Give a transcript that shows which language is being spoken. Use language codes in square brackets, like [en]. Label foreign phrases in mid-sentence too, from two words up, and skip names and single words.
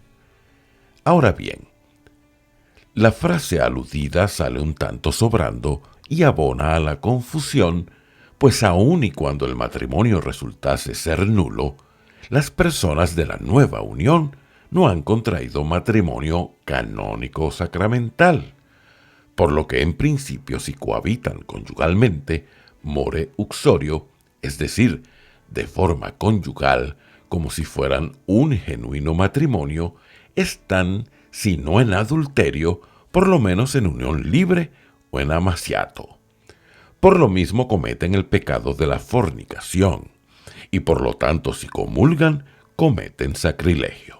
[es] Ahora bien, la frase aludida sale un tanto sobrando y abona a la confusión, pues aun y cuando el matrimonio resultase ser nulo, las personas de la nueva unión no han contraído matrimonio canónico sacramental, por lo que en principio si cohabitan conyugalmente, [la] more uxorio, [es] es decir, de forma conyugal, como si fueran un genuino matrimonio, están, si no en adulterio, por lo menos en unión libre o en amaciato. Por lo mismo cometen el pecado de la fornicación, y por lo tanto si comulgan, cometen sacrilegio.